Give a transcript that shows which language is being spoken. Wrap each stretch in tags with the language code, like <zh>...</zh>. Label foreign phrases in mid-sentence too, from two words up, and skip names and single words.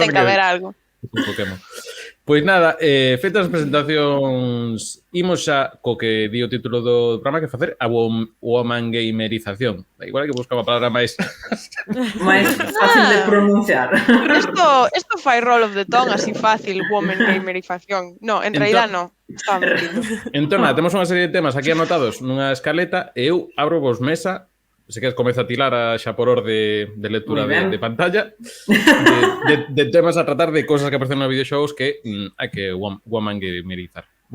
<gl>Ten que haber algo. Un Pokémon. Pois nada, feitas as presentacións, imos xa co que di o título do programa, que facer a womangamerización. Igual que buscaba a palabra máis fácil de pronunciar. Pero isto fai</gl> <en>roll of the tongue</en> <gl>así fácil, womangamerización.</gl> <es>No, en realidad no.</es> <gl>Estaba metido. Entón, temos unha serie de temas aquí anotados nunha escaleta e eu abro vos mesa. Se queres, comeza a tilar xa por orde de lectura de pantalla de temas a tratar de cosas que aparecen nos videoxogos que hai que womangamerizar.</gl>